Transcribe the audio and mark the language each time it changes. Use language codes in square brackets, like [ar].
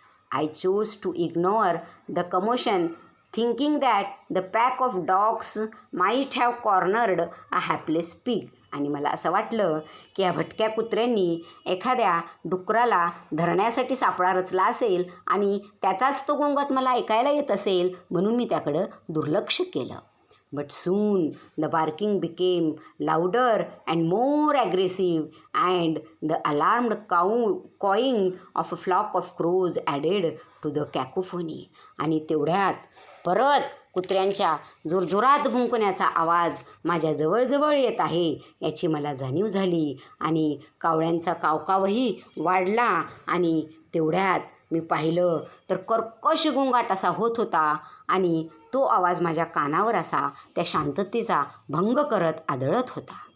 [en] I chose to ignore the commotion, thinking that the pack of dogs might have cornered a hapless pig. [mr] आणि मला असं वाटलं की या भटक्या कुत्र्यांनी एखाद्या डुकराला धरण्यासाठी सापळा रचला असेल आणि त्याचाच तो गोंगाट मला ऐकायला येत असेल म्हणून मी त्याकडं दुर्लक्ष केलं. [en] But soon the barking became louder and more aggressive, and the alarmed cawing of a flock of crows added to the cacophony. [mr] आणि तेवढ्यात परत कुत्र्यांच्या जोरजोरात भुंकण्याचा आवाज माझ्या जवळजवळ येत आहे याची मला जाणीव झाली आणि कावळ्यांचा कावकावही वाढला आणि तेवढ्यात मी पाहिलं तर कर्कश गोंगाट असा होत होता आणि तो आवाज माझ्या कानावर असा त्या शांततेचा भंग करत आदळत होता.